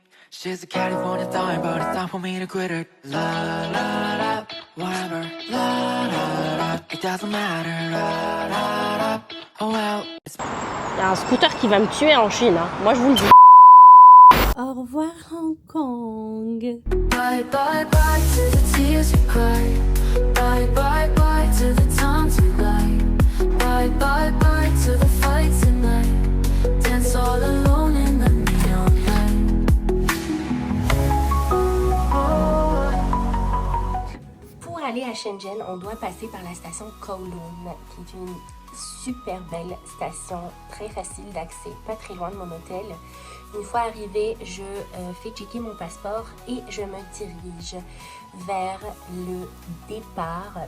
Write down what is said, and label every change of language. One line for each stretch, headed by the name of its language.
English: She's a California dime, but it's time for me to quit it. La la la, whatever. La la la, it doesn't matter. La la la, oh well.
French: Il y a un scooter qui va me tuer en Chine, hein. Moi je vous le dis. Au revoir Hong Kong.
English: Bye bye bye to the tears you cry. Bye bye bye to the times we lie. Bye bye bye to the fights tonight. Dance all alone in the neon light.
French: Pour aller à Shenzhen, on doit passer par la station Kowloon, qui est une super belle station, très facile d'accès, pas très loin de mon hôtel. Une fois arrivée, je fais checker mon passeport et je me dirige vers le départ.